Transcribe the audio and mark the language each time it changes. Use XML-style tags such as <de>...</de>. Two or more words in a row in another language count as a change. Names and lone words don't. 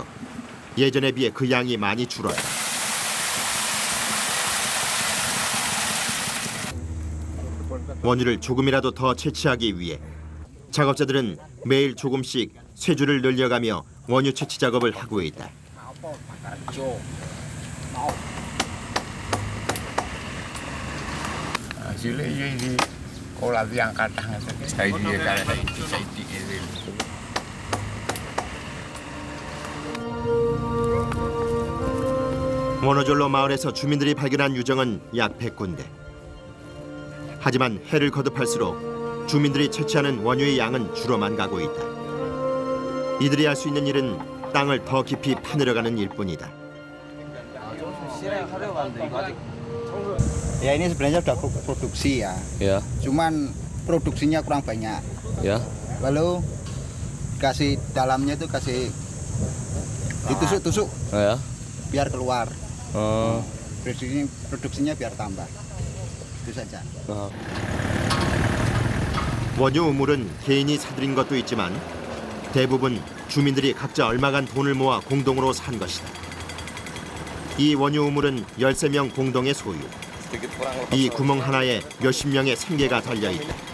<ko>예전에 비해 그 양이 많이 줄었다. 원유를 조금이라도 더 채취하기 위해 작업자들은 매일 조금씩 쇠줄을 늘려가며 원유 채취 작업을 하고 있다.</ko> <id>Hasilnya ini kolat yang kadang saya dia kayak saya</id> <ko>원어졸로 마을에서 주민들이 발견한 유정은 약 100군데. 하지만 해를 거듭할수록 주민들이 채취하는 원유의 양은 줄어만 가고 있다. 이들이 할 수 있는 일은 땅을 더 깊이 파내려가는 일뿐이다.</ko> <id>Ya ini sebenarnya sudah produksi ya. Ya. Cuman produksinya kurang banyak. Ya. Lalu kasih dalamnya itu kasih ditusuk-tusuk Ya. biar keluar. Oh. Produksinya biar tambah. Itu saja.</id> <ko>원유 우물은 개인이 사들인 것도 있지만 대부분 주민들이 각자 얼마간 돈을 모아 공동으로 산 것이다. 이 원유 우물은 13명 공동의 소유. 이 구멍 하나에 몇십 명의 생계가 달려있다.</ko>